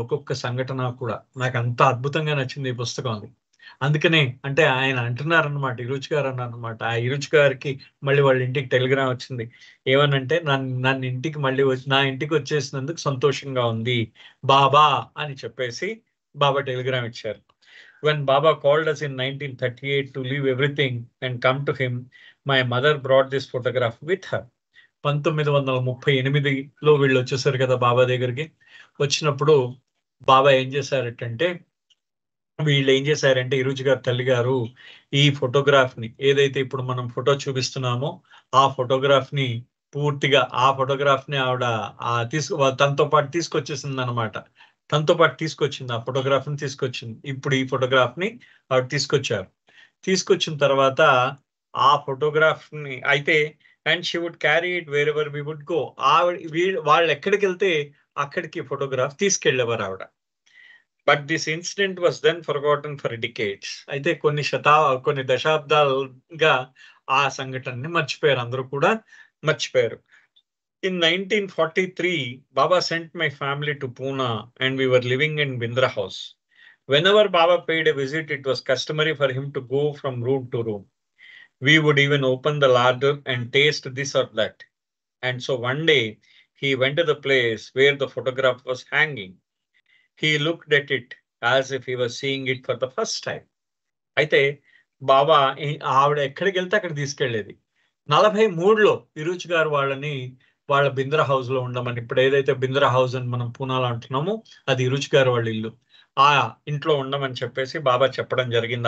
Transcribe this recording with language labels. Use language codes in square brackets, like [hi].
[te] ఒక్కొక్క సంఘటన కూడా నాకు అంత అద్భుతంగా నచ్చింది ఈ పుస్తకం. అది అందుకనే అంటే ఆయన అంటున్నారనమాట, ఇరుచి గారు అన్నారనమాట. ఆ ఇరుచి గారికి మళ్ళీ వాళ్ళ ఇంటికి టెలిగ్రామ్ వచ్చింది. ఏమనంటే నన్ను ఇంటికి మళ్ళీ నా ఇంటికి వచ్చేసినందుకు సంతోషంగా ఉంది బాబా అని చెప్పేసి బాబా టెలిగ్రామ్ ఇచ్చారు. [en] When Baba called us in 1938 to leave everything and come to him, my mother brought this photograph with her. [te] 1938లో వీళ్ళు వచ్చేసారు కదా బాబా దగ్గరికి. వచ్చినప్పుడు బాబా ఏం చేశారంటే, వీళ్ళు ఏం చేశారంటే ఇరుచి గారు తల్లి గారు ఈ ఫోటోగ్రాఫ్ ని ఏదైతే ఇప్పుడు మనం ఫోటో చూపిస్తున్నామో ఆ ఫోటోగ్రాఫ్ ని పూర్తిగా ఆ ఫోటోగ్రాఫ్ ని ఆవిడ తనతో పాటు తీసుకొచ్చేసింది అనమాట. తనతో పాటు తీసుకొచ్చింది, ఆ ఫోటోగ్రాఫ్ ని తీసుకొచ్చింది. ఇప్పుడు ఈ ఫోటోగ్రాఫ్ ని ఆవిడ తీసుకొచ్చారు. తీసుకొచ్చిన తర్వాత ఆ ఫోటోగ్రాఫ్ ని అయితే [en] And she would carry it wherever we would go. [te] వాళ్ళు ఎక్కడికి వెళ్తే అక్కడికి ఫోటోగ్రాఫ్ తీసుకెళ్లేవారు ఆవిడ. [en] But this incident was then forgotten for decades. [te] అయితే కొన్ని దశాబ్దాలుగా ఆ సంఘటనని మర్చిపోయారు, అందరూ కూడా మర్చిపోయారు. [en] In 1943, Baba sent my family to Pune and we were living in Bindra house. Whenever Baba paid a visit, it was customary for him to go from room to room. We would even open the larder and taste this or that. And so one day, he went to the place where the photograph was hanging. He looked at it as if he was seeing it for the first time. [te] అయితే బాబా ఆవిడ ఎక్కడికి వెళ్తే అక్కడ తీసుకెళ్లేది. 43లో ఇరుచి గారు వాళ్ళ Bindra house లో ఉండమని, ఇప్పుడు ఏదైతే బింద్రా హౌస్ అని మనం పూనాలో అంటున్నామో అది ఇరుచి గారు వాళ్ళ ఇల్లు, ఆ ఇంట్లో ఉండమని చెప్పేసి బాబా చెప్పడం జరిగింది.